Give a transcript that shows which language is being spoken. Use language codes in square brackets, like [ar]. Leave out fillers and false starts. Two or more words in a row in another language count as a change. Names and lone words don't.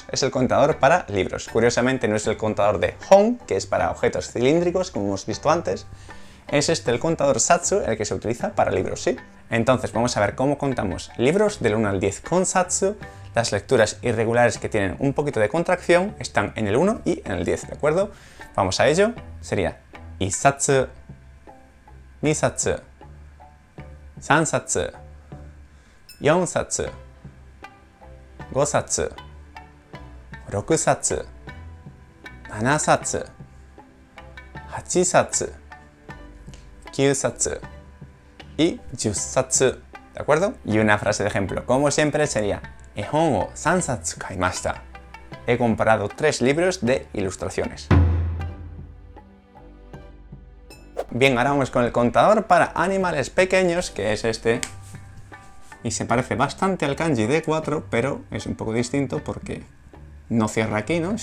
[es] Es el contador para libros. Curiosamente no es el contador de hon, que es para objetos cilíndricos, como hemos visto antes. Es este el contador satsu, el que se utiliza para libros, ¿sí? Entonces vamos a ver cómo contamos libros del 1 al 10 con satsu. Las lecturas irregulares que tienen un poquito de contracción están en el 1 y en el 10, ¿de acuerdo? Vamos a ello. Sería [ja] 一冊、二冊、三冊、四冊, 5 冊、6冊、7冊、8冊、9冊 y 10冊. [es] ¿De acuerdo? Y una frase de ejemplo, como siempre, sería [ja] 絵本を3冊買いました。 [es] He comprado 3 libros de ilustraciones. Bien, ahora vamos con el contador para animales pequeños, que es este. Y se parece bastante al kanji de 4, pero es un poco distinto porque no cierra aquí, ¿no?